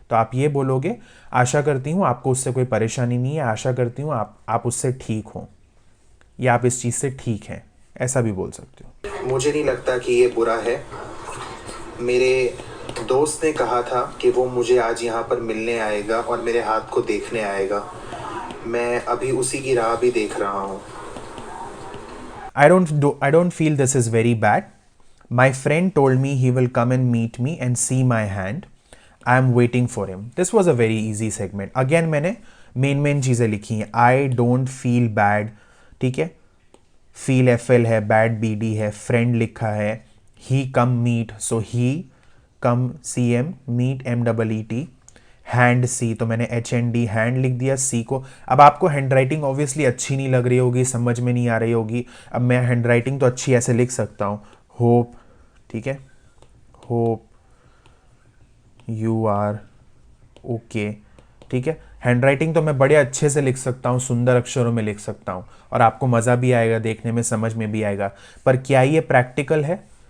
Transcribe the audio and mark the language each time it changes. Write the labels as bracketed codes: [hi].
[hi] तो आप ये बोलोगे आशा करती हूँ आपको उससे कोई परेशानी नहीं है, आशा करती हूँ आप उससे ठीक हो, या आप इस चीज़ से ठीक हैं, ऐसा भी बोल सकते हो। मुझे नहीं लगता कि ये बुरा है। मेरे दोस्त ने कहा था कि वो मुझे आज यहाँ पर मिलने आएगा और मेरे हाथ को देखने आएगा। मैं अभी उसी की राह भी देख रहा हूँ। [en] I don't feel this is very bad. My friend told me he will come and meet me and see my hand. I am waiting for him. This was a very easy segment. [hi] Again मैंने main चीज़ें लिखी हैं। [en] I don't feel bad, [hi] ठीक है। feel FL है, bad BD है, friend लिखा है, he come meet, so he come CM, meet MEET, hand सी, तो मैंने HND हैंड लिख दिया सी को। अब आपको हैंड राइटिंग ऑब्वियसली अच्छी नहीं लग रही होगी, समझ में नहीं आ रही होगी। अब मैं हैंड राइटिंग तो अच्छी ऐसे लिख सकता हूँ, होप, ठीक है, [en] hope you are [hi] ओके, ठीक है। हैंड राइटिंग तो मैं बड़े अच्छे से लिख सकता हूँ, सुंदर अक्षरों में लिख सकता हूँ और आपको मज़ा भी आएगा, देखने में समझ में भी आएगा, पर क्या ये प्रैक्टिकल है?